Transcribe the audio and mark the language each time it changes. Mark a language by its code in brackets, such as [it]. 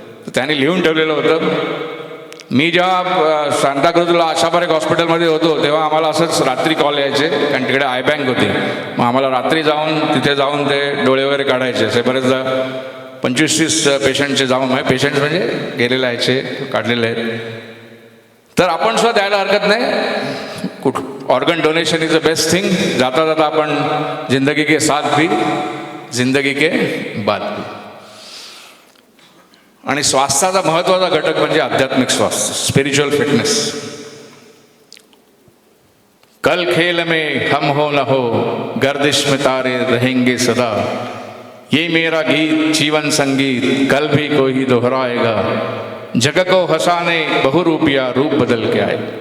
[mr] त्यांनी लिहून ठेवलेलं होतं. मी जेव्हा सांताक्रूजला आशाबारेक हॉस्पिटलमध्ये होतो तेव्हा आम्हाला असंच रात्री कॉल यायचे, कारण तिकडे आय बँक होती. मग आम्हाला रात्री तिथे जाऊन ते डोळे वगैरे काढायचे. असे बरेचदा 25-30 पेशंटचे जाऊन, पेशंट म्हणजे गेलेले यायचे, काढलेले आहेत. तर आपण सुद्धा द्यायला हरकत नाही. [en] Organ donation is the best thing. [mr] जाता जाता आपण [hi] जिंदगी के साथ भी, जिंदगी के बाद भी. [mr] आणि स्वास्थ्याचा महत्त्वाचा घटक म्हणजे आध्यात्मिक स्वास्थ्य, स्पिरिच्युअल फिटनेस. [hi] कल खेल में हम हो न हो, गर्दिश में तारे रहेंगे सदा. ये मेरा गीत जीवन संगीत, कल भी कोई दोहराएगा. जग को हसाने बहुरूपिया रूप बदल के आए.